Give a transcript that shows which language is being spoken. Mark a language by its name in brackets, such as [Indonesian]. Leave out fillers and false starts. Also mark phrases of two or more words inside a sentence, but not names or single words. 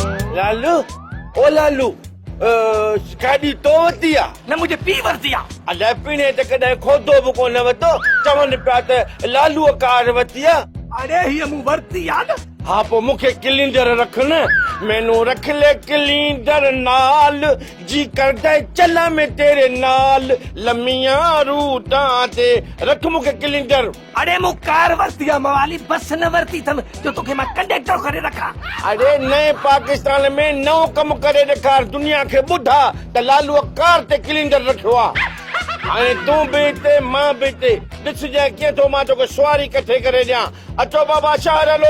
[Sindhi] लालू ओ लालू गाॾी तो वरिती आहे न मुंहिंजे पीउ वरिती आहे अलाए पीणे त कॾहिं खोदो बि कोन वरितो चवनि पिया त लालूअ कार वरिती आहे अरे हीअ मूं वरिती आहे न हा पोइ मूंखे किलिंदर रख न [Punjabi] ਮੈਨੂੰ ਰੱਖ ਲੈ ਕਲਿੰਡਰ ਨਾਲ ਜੀ ਕਰਦਾ ਚੱਲਾਂ ਮੈਂ ਤੇਰੇ ਨਾਲ ਲੰਮਿਆਂ ਰੂਟਾਂ ਤੇ [Sindhi] रख मूंखे किलिंदर अरे मूं कार वरिती आहे मवाली बस न वरिती अथमि जो तोखे मां कंडक्टर करे रखां अरे नए पाकिस्तान में नओं कमु करे ॾेखार दुनिया खे ॿुधा त लालूअ कार ते किलिंदर रखियो आहे हाणे तूं बि हिते मां बि हिते ॾिसजांइ कीअं थो मां तोखे सुवारी कठे करे ॾियां अचो बाबा शहर हलो